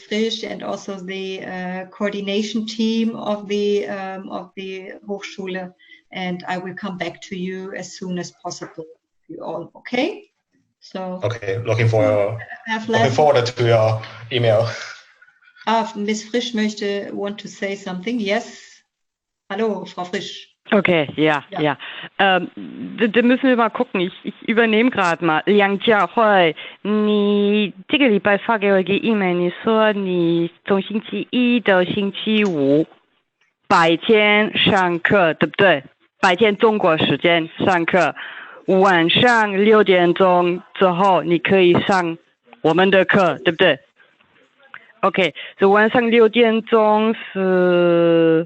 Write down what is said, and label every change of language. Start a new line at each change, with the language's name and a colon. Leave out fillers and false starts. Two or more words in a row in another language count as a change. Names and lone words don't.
English: Frisch and also the coordination team of the Hochschule, and I will come back to you as soon as possible. You all okay? So. Okay. Looking forward to your email. Ms. Frisch want to say something. Yes.
German: Hallo, Frau Frisch. Okay, ja. Da müssen wir mal gucken. Ich übernehme gerade mal。
Chinese: 梁家慧，你这个礼拜发给我一个 email， 你说你从星期一到星期五白天上课，对不对？白天中国时间上课，晚上6点钟之后你可以上我们的课，对不对 ？OK， 这晚上6点钟是。